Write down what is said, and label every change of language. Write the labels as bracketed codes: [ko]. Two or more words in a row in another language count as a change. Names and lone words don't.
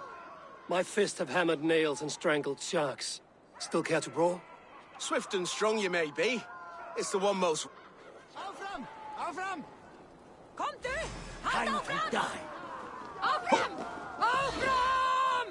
[en] My fists have hammered nails and strangled sharks. Still care to brawl? Swift and strong you may be. It's the one most... [is] Áfram! Áfram! Komdu! [en] Time Halt to [is] áfram! [en] die. [is] Áfram! Áfram!